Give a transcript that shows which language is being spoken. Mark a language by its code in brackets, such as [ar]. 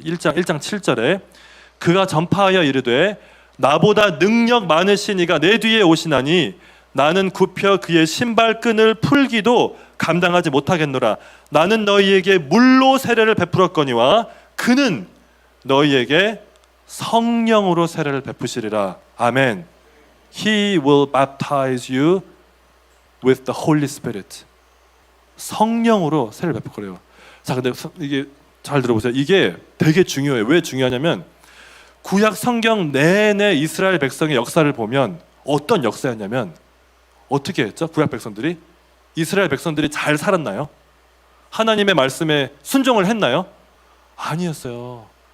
[ko] 1장 7절에 그가 전파하여 이르되 나보다 능력 많으신 이가 내 뒤에 오시나니 나는 굽혀 그의 신발끈을 풀기도 감당하지 못하겠노라. 나는 너희에게 물로 세례를 베풀었거니와 그는 너희에게 성령으로 세례를 베푸시리라. 아멘. [en] He will baptize you with the Holy Spirit. [ko] 성령으로 세례를 베풀 거래요. 자, 근데 이게 잘 들어보세요. 이게 되게 중요해요. 왜 중요하냐면 구약 성경 내내 이스라엘 백성의 역사를 보면 어떤 역사였냐면, 어떻게 했죠? 구약 백성들이, 이스라엘 백성들이 잘 살았나요? 하나님의 말씀에 순종을 했나요? 아니었어요.